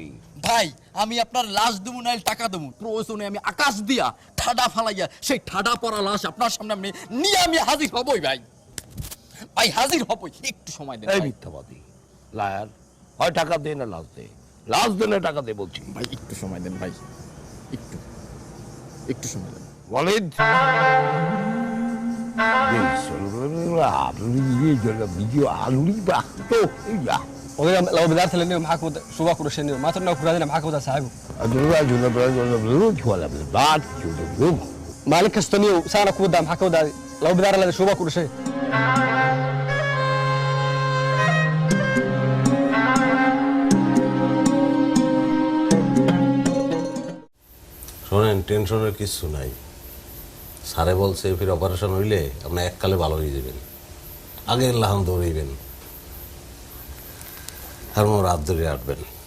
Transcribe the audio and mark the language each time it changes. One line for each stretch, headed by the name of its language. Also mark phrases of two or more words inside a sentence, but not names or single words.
Bangla: ভাই আমি আপনার লাশ দেবো না টাকা দেবো, প্রয়োজনে আমি আকাশ দিয়া ঠাডা ফালাইয়া সেই ঠাডা পড়া লাশ আপনার সামনে আমি নিয়ে আমি হাজির হবই ভাই। ভাই হাজির হবই, একটু সময় দেন। এই মিথ্যাবাদী লায়ার, হয় টাকা দে না লাশ দে, লাস্ট দিনে টাকা দে বলছি। ভাই একটু সময় দেন ভাই, একটু একটু সময় দেন। ওয়ালিদ
Somali: oday laba bidaar talani maxaa ku suba ku dhasheen ma tarna ku raadina maxaa ku wada saaxiibo maalin kasta niyo saana ku wada maxaa ka wada laba bidaar la suba ku dhashay
Bangla: শোনেন, টেনশনের কিছু নাই। স্যারে বলছে ফির অপারেশন হইলে আপনি এককালে ভালো হয়ে যাবেন, আগে লাহান দৌড়াইবেন, আর মোর রাত ধরে আটবেন।